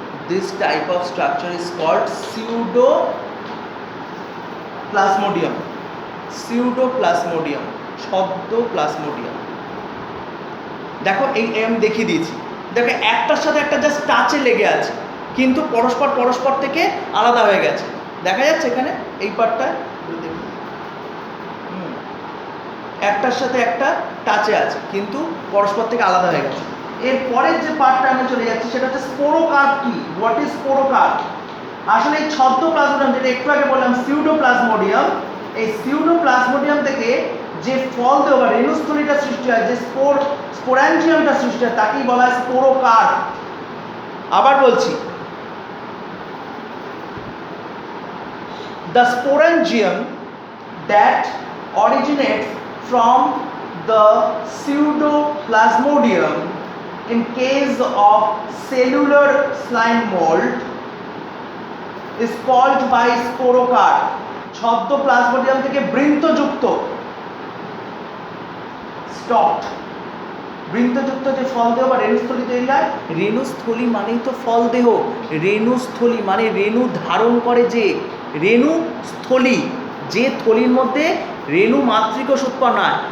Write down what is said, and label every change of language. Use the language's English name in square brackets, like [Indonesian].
[English] This type of structure is called pseudoplasmodium. [Bangla] Pseudoplasmodium, ছদ্মপ্লাজমোডিয়াম। দেখো এই আমি দেখিয়ে দিয়েছি, দেখো একটার সাথে একটা জাস্ট টাচে লেগে আছে কিন্তু পরস্পর থেকে আলাদা হয়ে গেছে। দেখা যাচ্ছে এখানে এই পার্টটা একটার সাথে একটা টাচে আছে কিন্তু পরস্পর থেকে আলাদা হয়ে গেছে। এর পরের যে পার্টটা আমি চলে যাচ্ছি সেটা হচ্ছে স্পোরোকার্প। কি, [English] What is sporocarp? [Bangla] আসলে এই ছদ্মপ্লাজমোডিয়াম যেটা একটু আগে বললাম সিউডোপ্লাজমোডিয়াম, এই সিউডোপ্লাজমোডিয়াম থেকে যে ফল দেহ বা রেণুস্থলীটা সৃষ্টি হয়, যে স্পোরাঞ্জিয়ামটা সৃষ্টি হয় তাকেই বলা হয় স্পোরোকার্প। আবার বলছি, [English] the sporangium that originates from the pseudoplasmodium in case of cellular slime mold is called by sporocarp. [Bangla] ছদ্মপ্লাজমোডিয়াম থেকে বৃন্তযুক্ত স্টক বৃন্তযুক্ত যে ফল দেহ বা রেণুস্থলী তৈরি হয়, রেণুস্থলী মানেই তো ফল দেহ, রেণুস্থলী মানে রেণু ধারণ করে যে রেণুস্থলী, যে থলির মধ্যে রেণু মাতৃকোষ উৎপন্ন হয়।